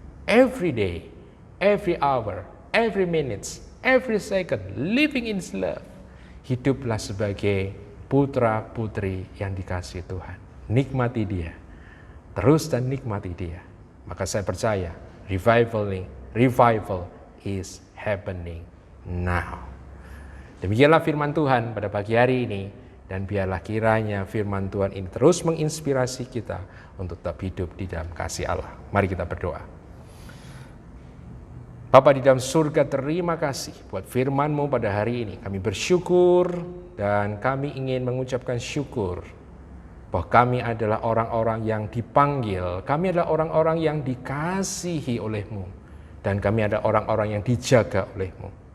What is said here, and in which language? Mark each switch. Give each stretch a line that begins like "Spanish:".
English: Every day, every hour, every minute, every second, living in His love.
Indonesian: Hiduplah sebagai putra-putri yang dikasihi Tuhan. Nikmati Dia. Terus dan nikmati Dia. Maka saya percaya
English: revival is happening now.
Indonesian: Demikianlah firman Tuhan pada pagi hari ini. Dan biarlah kiranya firman Tuhan ini terus menginspirasi kita untuk tetap hidup di dalam kasih Allah. Mari kita berdoa. Bapa di dalam surga, terima kasih buat firman-Mu pada hari ini. Kami bersyukur dan kami ingin mengucapkan syukur bahwa kami adalah orang-orang yang dipanggil, kami adalah orang-orang yang dikasihi oleh-Mu, dan kami adalah orang-orang yang dijaga oleh-Mu.